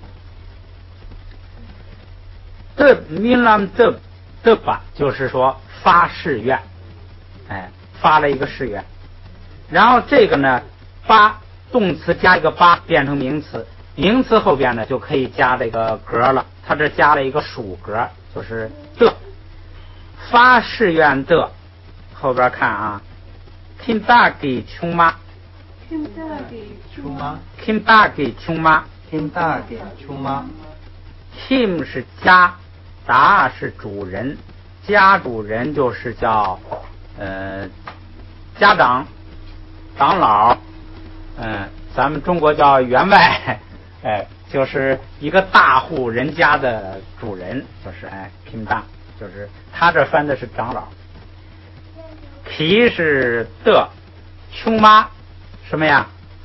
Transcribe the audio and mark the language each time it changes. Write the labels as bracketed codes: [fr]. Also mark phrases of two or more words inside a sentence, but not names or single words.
[zh] 的民兰的吧，就是说发誓愿，发了一个誓愿。然后这个呢，发动词加一个八变成名词，名词后边呢就可以加这个格了。它这加了一个属格，就是的。发誓愿的后边看啊， kindagi chuma kindagi chuma kindagi chuma kim 是家，达是主人，家主人就是叫家长、长老，咱们中国叫员外，就是一个大户人家的主人，就是kindang，就是他这翻的是长老。ki 是的，琼妈什么呀？